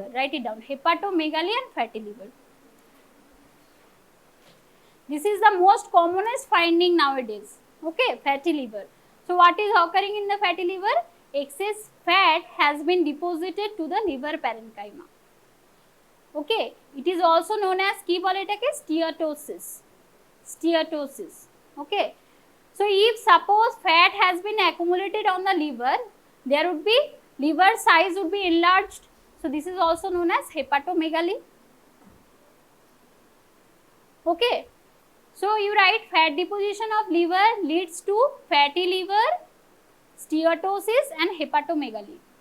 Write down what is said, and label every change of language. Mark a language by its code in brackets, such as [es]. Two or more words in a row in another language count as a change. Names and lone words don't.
[en] Write it down, hepatomegaly and fatty liver. This is the most commonest finding nowadays. Okay, fatty liver. So what is occurring in the fatty liver? Excess fat has been deposited to the liver parenchyma. Okay, it is also known as [bn] কী বলে এটাকে [en] steatosis. Steatosis. Okay, so if suppose fat has been accumulated on the liver, there would be liver size would be enlarged. So this is also known as hepatomegaly. Okay, so you write fat deposition of liver leads to fatty liver, steatosis and hepatomegaly.